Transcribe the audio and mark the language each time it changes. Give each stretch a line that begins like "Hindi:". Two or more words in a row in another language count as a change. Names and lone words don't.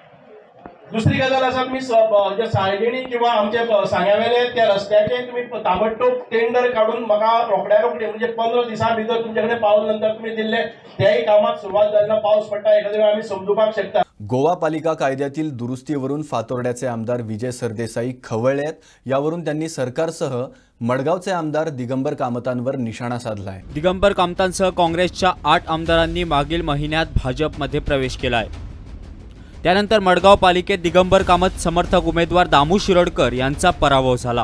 Konkani: दुसरी गजाल आसा तुमी जे सायडीनी किंवा आमचे सांग्यावेले त्या रस्त्याचे तुम्ही ताबडतोब टेंडर काढून म्हाका रोखडी म्हणजे 15 दिसां भितर तुमचे कडेन पावल नंतर तुम्ही दिल्ले त्याही कामाक सुरुवात जायना. पावस पडटा एखाद्या वेळा आमी समजुपाक शकता.
Marathi: गोवा पालिका कायद्यातील दुरुस्तीवरून फातोर्ड्याचे आमदार विजय सरदेसाई खवळलेत. यावरून त्यांनी सरकारसह मडगावचे आमदार दिगंबर कामतांवर निशाणा साधलाय. दिगंबर कामतांसह काँग्रेसच्या 8 आमदारांनी मागील महिन्यात भाजपमध्ये प्रवेश केलाय. त्यानंतर मडगाव पालिकेत दिगंबर कामत समर्थक उमेदवार दामू शिरोडकर यांचा पराभव झाला.